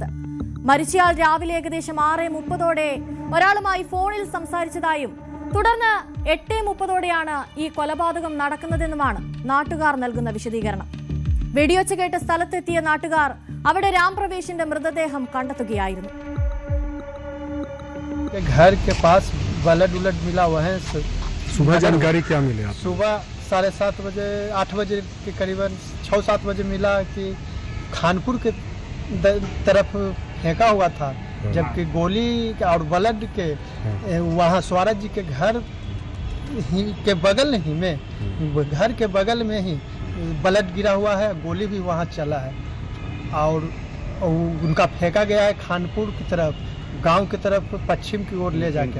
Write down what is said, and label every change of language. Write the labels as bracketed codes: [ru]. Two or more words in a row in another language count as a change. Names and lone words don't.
[ml] മരിച്ചയാൾ രാവിലെ ഏകദേശം 6:30 ഒരാളുമായി ഫോണിൽ സംസാരിച്ചതായും തുടർന്ന് 8:30 ഈ കൊലപാതകം നടക്കുന്നതെന്നുമാണ് നാട്ടുകാർ നൽകുന്ന വിശദീകരണം. വെടിയൊച്ച കേട്ട് സ്ഥലത്തെത്തിയ നാട്ടുകാർ അവിടെ രാംപ്രവേശിന്റെ മൃതദേഹം കണ്ടെത്തുകയായിരുന്നു. [hi] सुबह जानकारी क्या मिली? सुबह 7:30 बजे 8 बजे के करीबन 6-7 बजे मिला कि खानपुर के तरफ फेंका हुआ था, जबकि गोली और ब्लड के वहाँ स्वराज जी के घर ही के बगल ही में घर के बगल में ही ब्लड गिरा हुआ है, गोली भी वहाँ चला है और उनका फेंका गया है खानपुर की तरफ, गांव की तरफ पश्चिम की ओर ले जाके.